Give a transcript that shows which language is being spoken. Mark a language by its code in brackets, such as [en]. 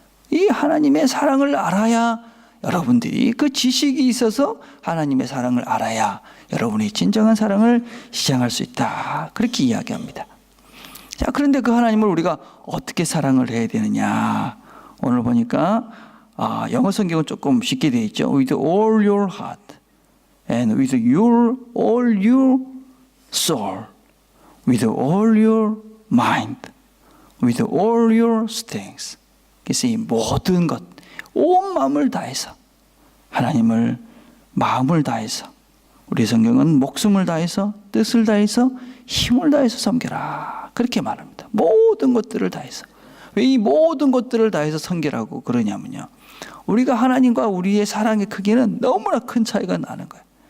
[ko] 이 하나님의 사랑을 알아야 여러분들이, 그 지식이 있어서 하나님의 사랑을 알아야 여러분이 진정한 사랑을 시작할 수 있다, 그렇게 이야기합니다. 자, 그런데 그 하나님을 우리가 어떻게 사랑을 해야 되느냐? 오늘 보니까 영어 성경은 조금 쉽게 되어 있죠. [en] With all your heart and with all your soul, with all your mind, with all your strength. [ko] 그래서 이 모든 것, 온 마음을 다해서 하나님을 마음을 다해서, 우리 성경은 목숨을 다해서, 뜻을 다해서, 힘을 다해서 섬겨라, 그렇게 말합니다. 모든 것들을 다해서. 왜 이 모든 것들을 다해서 섬기라고 그러냐면요, 우리가 하나님과 우리의 사랑의 크기는 너무나 큰 차이가 나는 거예요.